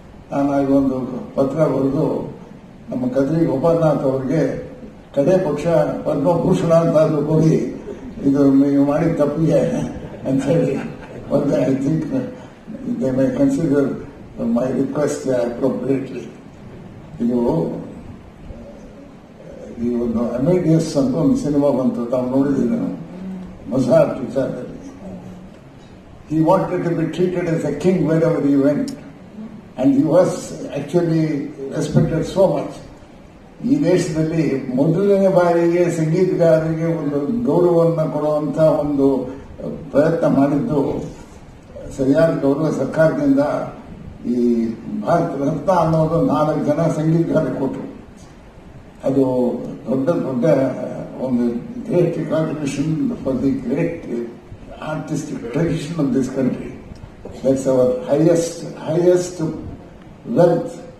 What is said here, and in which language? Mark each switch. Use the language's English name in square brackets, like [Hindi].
[Kannada] ನಾನು ಒಂದು ಪತ್ರ ಬರೆದು ನಮ್ಮ ಕದ್ರಿ ಗೋಪಾಲನಾಥ್ ಅವರಿಗೆ ಕಡೆ ಪಕ್ಷ ಪದ್ಮಭೂಷಣ ಅಂತಾದ್ರೂ ಕೊಡಿ, ಇದು ನೀವು ಮಾಡಿದ ತಪ್ಪಿಗೆ ಅಂತ ಹೇಳಿ ಬಂದೆ. [English] I think they may consider my request appropriately. [Kannada] ಇದು ಈ ಒಂದು ಅಮೇಡಿಯಸ್ ಅಂತ ಒಂದು ಸಿನಿಮಾ ಬಂತು, ತಾವು ನೋಡಿದ್ದೀವಿ ನಾನು, ಮಜಾರ್ ವಿಚಾರದಲ್ಲಿ. [English] He wanted to be treated as a king wherever he went, and he was actually respected so much. [Kannada] ಈ ದೇಶದಲ್ಲಿ ಮೊದಲನೇ ಬಾರಿಗೆ ಸಂಗೀತಗಾರರಿಗೆ ಒಂದು ಗೌರವವನ್ನು ಕೊಡುವಂತ ಒಂದು ಪ್ರಯತ್ನ ಮಾಡಿದ್ದು, ಸರಿಯಾದ ಗೌರವ ಸರ್ಕಾರದಿಂದ ಈ ಭಾರತ ರತ್ನ ಅನ್ನೋದು 4 ಜನ ಸಂಗೀತಗಾರರಿಗೆ ಕೊಟ್ಟರು. ಅದು ದೊಡ್ಡ ಒಂದು [English] great recognition for the great artistic tradition of this country. That's our highest wealth.